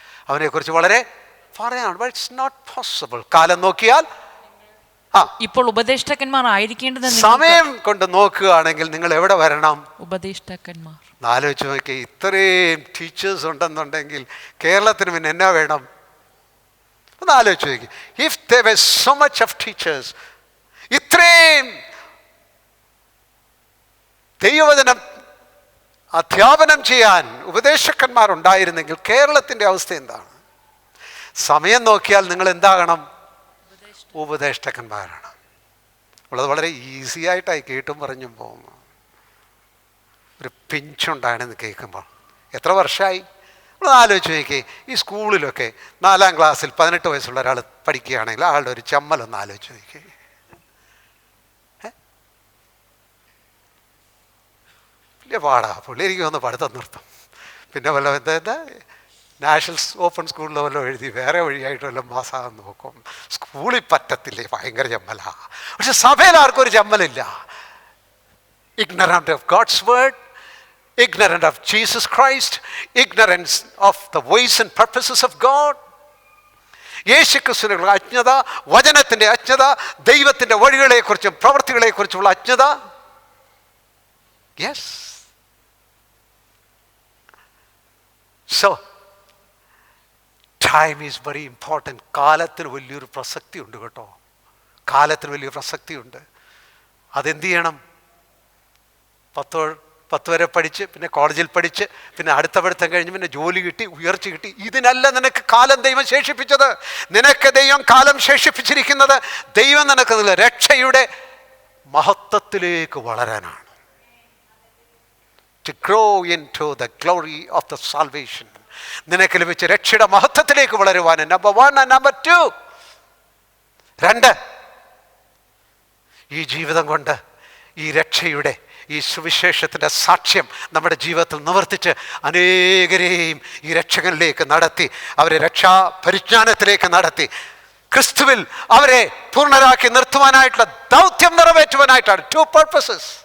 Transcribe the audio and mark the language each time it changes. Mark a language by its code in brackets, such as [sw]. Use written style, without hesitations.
[ml] അവനെക്കുറിച്ച് വളരെ പറയാനുണ്ട്. [en] But it's not possible. [ml] കാലം നോക്കിയാൽ ഇപ്പോൾ ഉപദേഷ്ടാക്കന്മാർ ആയിരിക്കേണ്ടത്. സമയം കൊണ്ട് നോക്കുകയാണെങ്കിൽ നിങ്ങൾ എവിടെ വരണം? ഉപദേഷ്ടാക്കന്മാർ. ആലോചിച്ച് നോക്കി, ഇത്രയും ടീച്ചേഴ്സ് ഉണ്ടെന്നുണ്ടെങ്കിൽ കേരളത്തിന് പിന്നെ എന്നാ വേണം? ഒന്ന് ആലോചിച്ച് നോക്കി. [en] if there were so much of teachers, [ml] ഇത്രയും ദൈവവചനം അധ്യാപനം ചെയ്യാൻ ഉപദേശകന്മാരുണ്ടായിരുന്നെങ്കിൽ കേരളത്തിൻ്റെ അവസ്ഥ എന്താണ്? സമയം നോക്കിയാൽ നിങ്ങൾ എന്താകണം? ഉപദേഷ്ടകന്മാരാണ്. ഉള്ളത് വളരെ ഈസി ആയിട്ടായി കേട്ടും പറഞ്ഞും പോകുന്നു. ഒരു പിഞ്ചുണ്ടാണെന്ന് കേൾക്കുമ്പോൾ എത്ര വർഷമായി നമ്മൾ ആലോചിച്ച് നോക്കി. ഈ സ്കൂളിലൊക്കെ 4ാം ക്ലാസ്സിൽ 18 വയസ്സുള്ള ഒരാൾ പഠിക്കുകയാണെങ്കിൽ ആളുടെ ഒരു ചമ്മലൊന്ന് ആലോചിച്ച് നോക്കി. വലിയ പാടാ. പുള്ളി എനിക്ക് ഒന്ന് പഠിത്തം നിർത്തും. പിന്നെ വല്ല എന്താ നാഷണൽ ഓപ്പൺ സ്കൂളിൽ വല്ലതും എഴുതി വേറെ വഴിയായിട്ട് വല്ലതും പാസ്സാകാൻ നോക്കും. സ്കൂളിൽ പറ്റത്തില്ലേ, ഭയങ്കര ചമ്മലാ. പക്ഷെ സഭയിൽ ആർക്കും ഒരു ചമ്മലില്ല. [en] Ignorant of God's word, ignorant of Jesus Christ, ignorance of the ways and purposes of God. [ml] യേശുക്രിസ്തുവിനുള്ള അജ്ഞത, വചനത്തിൻ്റെ അജ്ഞത, ദൈവത്തിൻ്റെ വഴികളെക്കുറിച്ചും പ്രവൃത്തികളെക്കുറിച്ചുമുള്ള അജ്ഞത. Yes. [en] So time is very important. [ml] കാലത്തിന് വലിയൊരു പ്രസക്തി ഉണ്ട് കേട്ടോ. കാലത്തിന് വലിയൊരു പ്രസക്തിയുണ്ട്. അതെന്ത് ചെയ്യണം? 10 വരെ പഠിച്ച്, പിന്നെ കോളേജിൽ പഠിച്ച്, പിന്നെ അടുത്ത പഠിത്തം കഴിഞ്ഞ്, പിന്നെ ജോലി കിട്ടി, ഉയർച്ച കിട്ടി. ഇതിനല്ല നിനക്ക് കാലം ദൈവം ശേഷിപ്പിച്ചത്. നിനക്ക് ദൈവം കാലം ശേഷിപ്പിച്ചിരിക്കുന്നത് ദൈവം നിനക്ക് രക്ഷയുടെ മഹത്വത്തിലേക്ക് വളരാനാണ്. [en] To grow into the glory of the salvation. [ml] നിനക്ക് ലഭിച്ച രക്ഷയുടെ മഹത്വത്തിലേക്ക് വളരുവാൻ. Number 1 and number 2. 2, ഈ ജീവിതം കൊണ്ട് ഈ രക്ഷയുടെ ഈ സുവിശേഷത്തിൻ്റെ സാക്ഷ്യം നമ്മുടെ ജീവിതത്തിൽ നിവർത്തിച്ച് അനേകരെയും ഈ രക്ഷകനിലേക്ക് നടത്തി, അവരെ രക്ഷാ പരിജ്ഞാനത്തിലേക്ക് നടത്തി, ക്രിസ്തുവിൽ അവരെ പൂർണ്ണരാക്കി നിർത്തുവാനായിട്ടുള്ള ദൗത്യം നിറവേറ്റുവാനായിട്ടാണ്. [en] 2 purposes.